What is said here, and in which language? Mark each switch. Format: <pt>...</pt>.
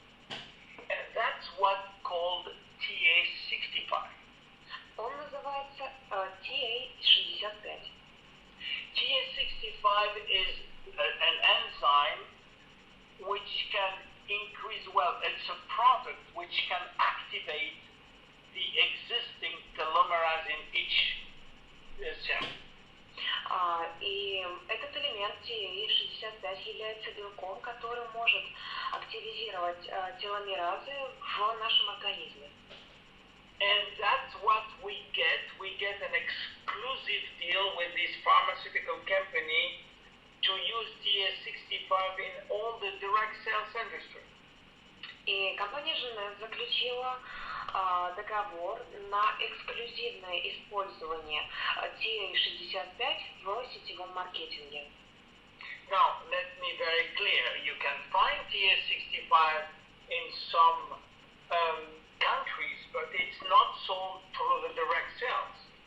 <en>And that's what's called TA65.</en> <ru>Он называется TA65.</ru> <en>TA65 is an enzyme which can increase, well, it's a product which can activate the existing telomerase in each cell.</en> <ru>И этот элемент TA65 является белком, который может активизировать теломеразы в нашем организме.</ru> <en>And that's what we get. We get an exclusive deal with this pharmaceutical company to use TA65 in all the direct sales industry.</en> <ru>И компания JEUNESSE заключила договор на эксклюзивное использование TA65 в сетевом маркетинге.</ru> <en>Now, let me be very clear. You can find TA65 in some countries, but it's not sold through the direct sales.</en>